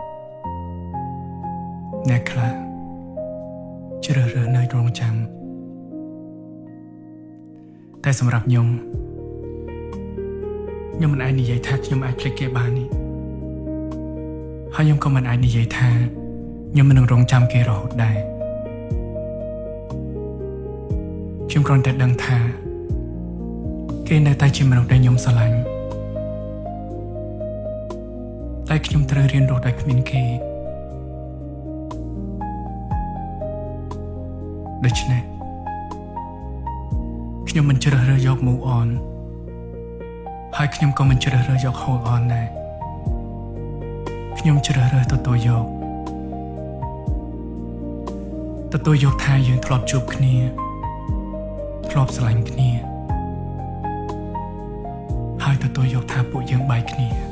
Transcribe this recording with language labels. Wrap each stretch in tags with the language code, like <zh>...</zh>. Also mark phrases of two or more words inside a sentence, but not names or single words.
<km>អ្នកខ្លះជ្រើសរើសនៅរងចាំតែសម្រាប់ខ្ញុំមិនអាចនិយាយថាខ្ញុំអាចភ្លេចគេបាននេះហើយខ្ញុំក៏មិនអាចនិយាយថាខ្ញុំមិននឹងរងចាំគេរហូតដែរខ្ញុំគ្រាន់តែដឹងថាគេនៅតែជាមនុស្សដែលខ្ញុំស្រឡាញ់ តែខ្ញុំត្រូវរៀនរស់ដោយគ្មានគេដូច្នេះខ្ញុំមិនជ្រើសរើសយក</km> <en>move on</en> <km>ហើយខ្ញុំក៏មិនជ្រើសរើសយក</km> <en>hold on</en> <km>ដែរខ្ញុំជ្រើសរើសទទួល យកថាយើងធ្លាប់ជួបគ្នាធ្លាប់ស្រឡាញ់គ្នាហើយទទួលយកថាពួកយើងបែកគ្នា</km>